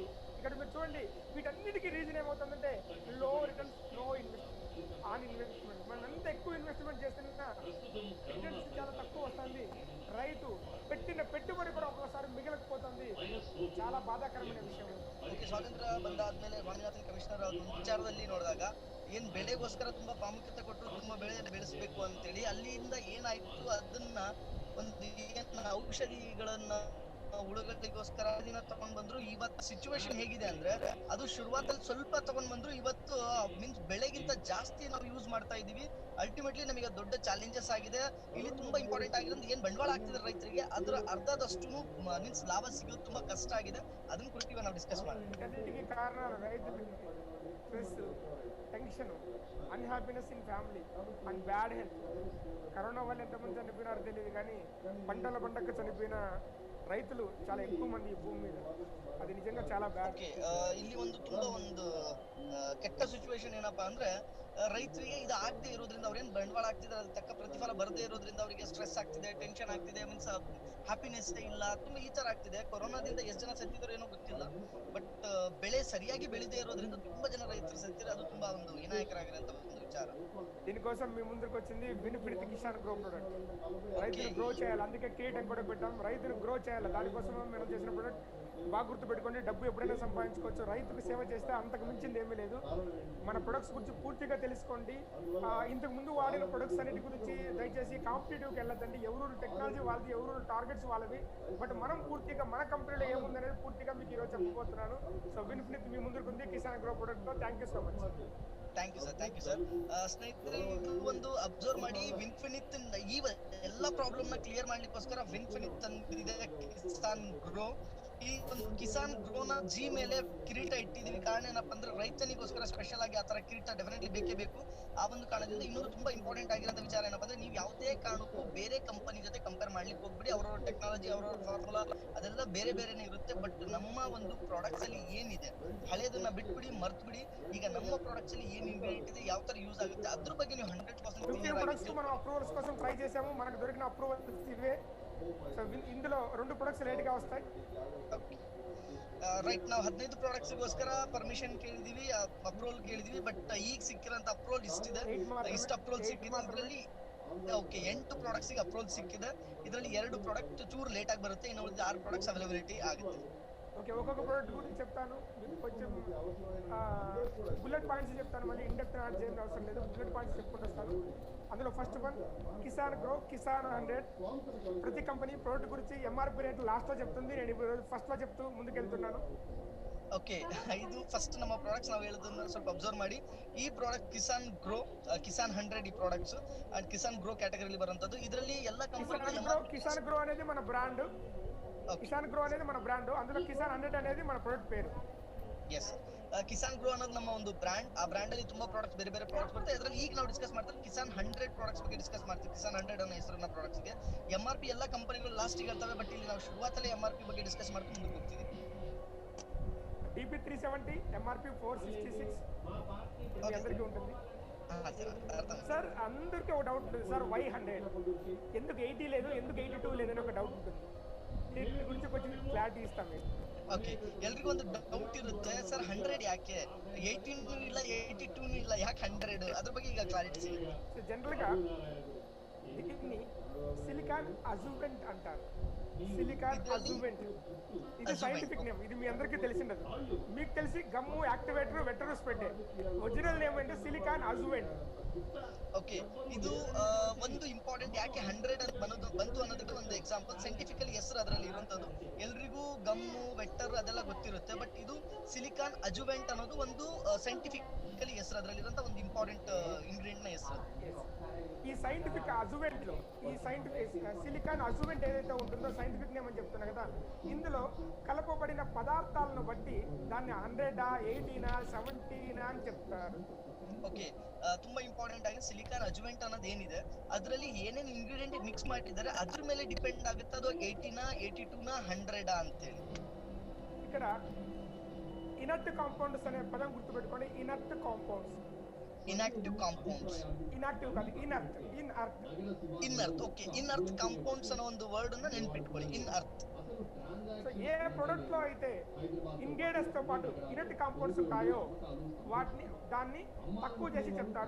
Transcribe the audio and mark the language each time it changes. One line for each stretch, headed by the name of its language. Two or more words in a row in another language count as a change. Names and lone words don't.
Telugu: ఇక్కడ మీరు చూడండి, వీటన్నిటికీ రీజన్ ఏమవుతుందంటే
English: low returns, no investment, on investment.
Telugu: మనం ఎంత ఎక్కువ ఇన్వెస్ట్మెంట్ చేస్తున్నా రిటర్న్స్ చాలా తక్కువ వస్తుంది. రైతు పెట్టిన పెట్టుబడి కూడా ఒక్కోసారి మిగలకపోతుంది. చాలా ಬಾಧಾಕರమైన ವಿಷಯ.
Kannada: ಅದಕ್ಕೆ ಸ್ವಾತಂತ್ರ್ಯ ಬಂದಾದ್ಮೇಲೆ ಸ್ವಾಮಿನಾಥನ್ ಕಮಿಷನರ್ ಒಂದು ವಿಚಾರದಲ್ಲಿ ನೋಡಿದಾಗ ಏನ್ ಬೆಳೆಗೋಸ್ಕರ ತುಂಬಾ ಪ್ರಾಮುಖ್ಯತೆ ಕೊಟ್ಟರು, ತುಂಬಾ ಬೆಳೆ ಬೆಳೆಸಬೇಕು ಅಂತೇಳಿ ಅಲ್ಲಿಂದ ಏನಾಯ್ತು, ಅದನ್ನ ಒಂದು ಏನ್ ಔಷಧಿಗಳನ್ನ ಹುಳುಗಳಿಗೋಸ್ಕರ ದಿನ ತಗೊಂಡ್ ಬಂದ್ರು. ಇವತ್ತು ಸಿಚುವೇಶನ್ ಹೇಗಿದೆ ಅಂದ್ರೆ ಅದು ಶುರುವಾತಲ್ಲಿ ಸ್ವಲ್ಪ ತಗೊಂಡ್ ಬಂದ್ರು, ಇವತ್ತು ಮೀನ್ಸ್ ಬೆಳೆಗಿಂತ ಜಾಸ್ತಿ ನಾವು ಯೂಸ್ ಮಾಡ್ತಾ ಇದೀವಿ. ಅಲ್ಟಿಮೇಟ್ಲಿ ನಮಗೆ ದೊಡ್ಡ ಚಾಲೆಂಜಸ್ ಆಗಿದೆ. ಇಲ್ಲಿ ತುಂಬಾ ಇಂಪಾರ್ಟೆಂಟ್ ಆಗಿರೋದು ಏನ್ ಬಂಡವಾಳ ಆಗ್ತಿದೆ ರೈತರಿಗೆ, ಅದ್ರ ಅರ್ಧದಷ್ಟು ಮೀನ್ಸ್ ಲಾಭ ಸಿಗೋದು ತುಂಬಾ ಕಷ್ಟ ಆಗಿದೆ. ಅದನ್ನ ಕುರಿತು ಇವಾಗ ನಾವು ಡಿಸ್ಕಸ್ ಮಾಡ್ತೀವಿ. ಇದಕ್ಕೆ ಕಾರಣ ರೈತರಿಗೆ ಸ್ಟ್ರೆಸ್,
English: tension, unhappiness in family and bad health.
Telugu: కరోనా వల్ల ఎంతమంది చనిపోయినారో తెలియదు కానీ పంటల పండగ చనిపోయిన రైతులు చాలా ఎక్కువ మంది ఈ భూమి మీద. అది నిజంగా చాలా బ్యాడ్.
Kannada: ಇಲ್ಲಿ ಒಂದು ತುಂಬಾ ಒಂದು ಕೆಟ್ಟ ಸಿಚುವೇಶನ್ ಏನಪ್ಪಾ ಅಂದ್ರೆ ರೈತರಿಗೆ ಇದು ಆಗದೆ ಇರೋದ್ರಿಂದ ಅವ್ರೇನ್ ಬಂಡವಾಳ ಆಗ್ತಿದ್ದಾರೆ, ಅದಕ್ಕೆ ತಕ್ಕ ಪ್ರತಿಫಲ ಬರದೇ ಇರೋದ್ರಿಂದ ಅವರಿಗೆ ಸ್ಟ್ರೆಸ್ ಆಗ್ತಿದೆ, ಟೆನ್ಷನ್ ಆಗ್ತಿದೆ,
English: means happiness
Kannada: ಇಲ್ಲ, ತುಂಬಾ ಈ ತರ ಆಗ್ತಿದೆ. ಕೊರೋನಾದಿಂದ ಎಷ್ಟು ಜನ ಸತ್ತಿದ್ರು ಏನೋ ಗೊತ್ತಿಲ್ಲ, ಬಟ್ ಬೆಳೆ ಸರಿಯಾಗಿ ಬೆಳೆದೇ ಇರೋದ್ರಿಂದ ತುಂಬಾ ಜನ ರೈತರು ಸತ್ತಿದ್ದಾರೆ. ಅದು ತುಂಬಾ ಒಂದು ವಿನಾಯಕರಾಗಿರೋಂತ ಒಂದು ವಿಚಾರ.
Telugu: దీనికోసం మీ ముందుకు వచ్చింది వినిపిడిత కిసాన్ గ్రో ప్రొడక్ట్. రైతులు గ్రో చేయాలి, అందుకే కిరీటం కూడా పెట్టాం. రైతులు గ్రో చేయాలి, దానికోసం మనం చేసిన ప్రొడక్ట్ బాగా గుర్తుపెట్టుకోండి. డబ్బు ఎప్పుడైనా సంపాదించుకోవచ్చు, రైతుకు సేవ చేస్తే అంతకు మించింది ఏమీ లేదు. మన ప్రొడక్ట్స్ గురించి పూర్తిగా తెలుసుకోండి. ఇంతకు ముందు వాడిన ప్రొడక్ట్స్ అన్నిటి గురించి దయచేసి కాంపిటేటివ్కి వెళ్ళొద్దండి. ఎవరు టెక్నాలజీ వాళ్ళది, ఎవరు టార్గెట్స్ వాళ్ళవి. బట్ మనం పూర్తిగా మన కంపెనీలో ఏముందనేది పూర్తిగా మీకు ఈరోజు చెప్పబోతున్నాను. సో విన్ఫినిత్ మీ ముందుకు ఉంది కిసాన్ గ్రో ప్రొడక్ట్తో.
English: thank you so much. thank you sir.
Kannada: ಸ್ನೇಹಿತರೆ, ಇದು ಒಂದು ಅಬ್ಸರ್ವ್ ಮಾಡಿ, ವಿನ್ಫಿನಿತ್ ಈ ಎಲ್ಲ ಪ್ರಾಬ್ಲಮ್ ನ ಕ್ಲಿಯರ್ ಮಾಡ್ಲಿಕ್ಕೋಸ್ಕರ ವಿನ್ಫಿನಿತ್ ಅಂದಿದೆ ಕಿಸಾನ್ ಗ್ರೋ. ಈ ಒಂದು ಕಿಸಾನ್ ಗ್ರೋನ ಜಿ ಮೇಲೆ ಕಿರೀಟ ಇಟ್ಟಿದೀವಿ. ಕಾರಣ ಏನಪ್ಪಾ ಅಂದ್ರೆ ರೈತನಿಗೋಸ್ಕರ ಸ್ಪೆಷಲ್ ಆಗಿ ಆತರ ಕಿರೀಟ ಡೆಫಿನೆಟ್ಲಿ ಬೇಕೇ ಬೇಕು. ಆ ಒಂದು ಕಾರಣದಿಂದ ಇನ್ನೊಂದು ತುಂಬಾ ಇಂಪಾರ್ಟೆಂಟ್ ಆಗಿರೋಂಥ ವಿಚಾರ ಏನಪ್ಪಾ ಅಂದ್ರೆ ನೀವು ಯಾವುದೇ ಕಾರಣಕ್ಕೂ ಬೇರೆ ಕಂಪನಿ ಜೊತೆ ಕಂಪೇರ್ ಮಾಡ್ಲಿಕ್ಕೆ ಹೋಗ್ಬಿಡಿ. ಅವರವರ ಟೆಕ್ನಾಲಜಿ, ಅವರವರ ಫಾರ್ಮುಲಾ ಅದೆಲ್ಲ ಬೇರೆ ಬೇರೆನೇ ಇರುತ್ತೆ. ಬಟ್ ನಮ್ಮ ಒಂದು ಪ್ರಾಡಕ್ಟ್ಸ್ ಅಲ್ಲಿ ಏನಿದೆ ಹಳೇದನ್ನ ಬಿಟ್ಬಿಡಿ, ಮರ್ತ್ ಬಿಡಿ. ಈಗ ನಮ್ಮ ಪ್ರಾಡಕ್ಟ್ಸ್ ಅಲ್ಲಿ ಏನ್ ಇಂಗ್ರೀಡಿಯಂಟ್ ಇದೆ, ಯಾವ ತರ ಯೂಸ್ ಆಗುತ್ತೆ, ಅದ್ರ ಬಗ್ಗೆ ನೀವು 100%
Telugu: మనం అప్రూవల్స్ కోసం ట్రై చేసాము. మనకు దొరికిన అప్రూవల్స్ ఇవే. సో ఇందులో 2 ప్రొడక్ట్స్ లేట్ గా వస్తాయి.
Kannada: ರೈಟ್, ನಾವು 15 ಪ್ರಾಡಕ್ಟ್ಸ್ ಗೋಸ್ಕರ ಪರ್ಮಿಷನ್ ಕೇಳಿದೀವಿ, ಅಪ್ರೂವಲ್ ಕೇಳಿದೀವಿ. ಬಟ್ ಈಗ ಸಿಕ್ಕಿರೋಂತ ಅಪ್ರೂವಲ್ ಇಷ್ಟಿದೆ. ಇಷ್ಟು ಅಪ್ರೂವಲ್ ಸಿಕ್ಕಿದೆ. ಇದರಲ್ಲಿ ಓಕೆ 8 ಪ್ರಾಡಕ್ಟ್ಸ್ ಗೆ ಅಪ್ರೂವಲ್ ಸಿಕ್ಕಿದೆ. ಇದರಲ್ಲಿ 2 ಪ್ರಾಡಕ್ಟ್ ಚೂರು ಲೇಟ್ ಆಗಿ ಬರುತ್ತೆ, ಇನ್ನು ಉಳಿದ 6 ಪ್ರಾಡಕ್ಟ್ಸ್ ಅವೈಲಬಿಲಿಟಿ ಆಗುತ್ತೆ.
Telugu: ఓకే, ఒక్కొక్క ప్రోడక్ట్ గురించి చెప్తాను. మీకు కొంచెం
English: bullet points
Telugu: చెప్తాను, మళ్ళీ ఇండెప్త్ యాడ్ చేయడం అవసరం లేదు.
English: bullet points
Telugu: చెప్పుకుంటూ వస్తాను. అందులో
English: first one
Telugu: కిసాన్ గ్రో, కిసాన్ 100. ప్రతి కంపెనీ ప్రోడక్ట్ గురించి
English: MRP rate
Telugu: లాస్ట్లో చెప్తుంది. నేను ఇప్పుడు ఫస్ట్లో చెప్తూ ముందుకెళ్తున్నాను.
Kannada: ಓಕೆ, ಇದು ಫಸ್ಟ್ ನಮ್ಮ ಪ್ರಾಡಕ್ಟ್ಸ್ ನಾವು ಹೇಳೋದನ್ನ ಸ್ವಲ್ಪ ಅಬ್ಸರ್ವ್ ಮಾಡಿ. ಈ ಪ್ರಾಡಕ್ಟ್ ಕಿಸಾನ್ ಗ್ರೋ, ಕಿಸಾನ್ 100 ಈ ಪ್ರಾಡಕ್ಟ್ಸ್ ಅಂಡ್ ಕಿಸಾನ್ ಗ್ರೋ ಕ್ಯಾಟಗರಿಲಿ ಬರುವಂತದ್ದು. ಇದರಲ್ಲಿ ಎಲ್ಲ ಕಂಪನಿಗಳು
Telugu: కిసాన్ గ్రో అనేది మన బ్రాండ్. కిసాన్ గ్రో అనేది మన బ్రాండ్, అందులో కిసాన్ 100 అనేది మన ప్రొడక్ట్ పేరు.
Kannada: ಎಸ್, ಕಿಸಾನ್ ಗ್ರೋ ಅನ್ನೋದು ನಮ್ಮ ಒಂದು ಬ್ರಾಂಡ್. ಆ ಬ್ರಾಂಡ್ ಅಲ್ಲಿ ತುಂಬಾ ಪ್ರಾಡಕ್ಟ್ಸ್, ಬೇರೆ ಬೇರೆ ಪ್ರಾಡಕ್ಟ್ಸ್ ಬರುತ್ತೆ. ಅದರಲ್ಲಿ ಈಗ ನಾವು ಡಿಸ್ಕಸ್ ಮಾಡ್ತೀವಿ ಕಿಸಾನ್ 100 ಪ್ರಾಡಕ್ಟ್ಸ್ ಬಗ್ಗೆ ಡಿಸ್ಕಸ್ ಮಾಡ್ತೀವಿ. ಕಿಸಾನ್ 100 ಅನ್ನೋ ಹೆಸರಿನ ಪ್ರಾಡಕ್ಟ್ಸ್ ಗೆ ಎಂಆರ್ಪಿ ಎಲ್ಲ ಕಂಪನಿಗಳು ಲಾಸ್ಟ್ ಗೆ ಹೇಳ್ತವೆ, ಬಟ್ ಇಲ್ಲಿ ನಾವು ಶುರುವಾತಲ್ಲಿ ಎಂಆರ್ಪಿ ಬಗ್ಗೆ ಡಿಸ್ಕಸ್ ಮಾಡ್ಕೊಂಡು ಮುಂದಕ್ಕೆ ಹೋಗ್ತೀವಿ.
Telugu: DP 370 ఎంఆర్పి 466 ఇది అందరికీ ఉంటుంది. సార్ అందరికీ ఒక డౌట్ ఉంటుంది సార్, వై 100 ఎందుకు 80 లేదు, ఎందుకు 82 లేదని ఒక డౌట్ ఉంటుంది. దీని గురించి కొంచెం క్లారిటీ ఇస్తాం.
Kannada: ಓಕೆ, ಎಲ್ರಿಗೂ ಒಂದು ಡೌಟ್ ಇರುತ್ತೆ ಸರ್, 100 ಯಾಕೆ, 18 ಇಲ್ಲ 82 ಇಲ್ಲ, ಯಾಕೆ 100? ಅದ್ರ ಬಗ್ಗೆ ಈಗ ಕ್ಲಾರಿಟಿ ಸಿಗುತ್ತೆ.
Telugu: సో జనరల్గా దీన్ని
English: silicone adjuvant
Telugu: అంటారు.
English: silicone adjuvant
Telugu: ఇది
English: scientific name.
Telugu: ఇది మీ అందరికీ తెలిసిండదు. మీకు తెలిసి గమ్ము, యాక్టివేటర్, వెటరస్ పెట్టే
English: original name
Telugu: అంటే
English: silicone adjuvant.
Kannada: ಓಕೆ, ಇದು ಒಂದು ಇಂಪಾರ್ಟೆಂಟ್ ಯಾಕೆ 100 ಅಂತ ಬಂತು ಅನ್ನೋದಕ್ಕೆ ಒಂದು ಎಕ್ಸಾಂಪಲ್. ಸೈಂಟಿಫಿಕಲಿ ಹೆಸರು ಅದರಲ್ಲಿ ಇರುವಂತದ್ದು ಎಲ್ರಿಗೂ ಗಮ್ಮು ವೆಕ್ಟರ್ ಅದೆಲ್ಲ ಗೊತ್ತಿರುತ್ತೆ, ಬಟ್ ಇದು
English: silicone adjuvant
Kannada: ಅನ್ನೋದು ಒಂದು ಸೈಂಟಿಫಿಕಲಿ ಹೆಸರು, ಅದರಲ್ಲಿ ಇರುವಂತ ಒಂದು
English: important ingredient
Kannada: ನ ಹೆಸರು.
Telugu: ఈ
English: scientific adjuvant
Telugu: లో ఈ
English: scientific silicone adjuvant
Telugu: ఏదైతే ఉంటుందో
English: scientific name
Telugu: అని చెప్తున్నా కదా, ఇందులో కలపబడిన పదార్థాలను బట్టి దాన్ని 100 80 70 అని చెప్తారు.
Kannada: ಓಕೆ, ತುಂಬಾ ಇಂಪಾರ್ಟೆಂಟ್ ಆಗಿ
English: silicone adjuvant
Kannada: ಅನ್ನೋದು ಏನಿದೆ ಅದರಲ್ಲಿ ಏನೇನು
English: ingredient mix
Kannada: ಮಾಡಿದ್ದಾರೆ ಅದ್ರ ಮೇಲೆ ಡಿಪೆಂಡ್ ಆಗುತ್ತೆ ಅದು 80 82 100 ಅಂತೇಳಿ.
Telugu: ఇక్కడ
English: inert compounds
Telugu: అనే పదం గుర్తుపెట్టుకోండి.
English: inert compounds, inactive compounds,
Telugu: ఇన్యాక్టివ్ కాదు, ఇనర్ట్. ఇన్అర్త్. ఓకే,
English: inert compounds
Telugu: అనే
Kannada: ಒಂದು ವರ್ಡ್ ಅನ್ನು ನೆನಪಿಟ್ಕೊಳ್ಳಿ,
Telugu: ఇన్అర్త్. సో ఏ ప్రొడక్ట్ లో అయితే ఇంగ్రీడియంట్స్ తో పాటు
English: inert compounds
Telugu: ఉంటాయో దాన్ని తక్కువ చేసి చెప్తారు.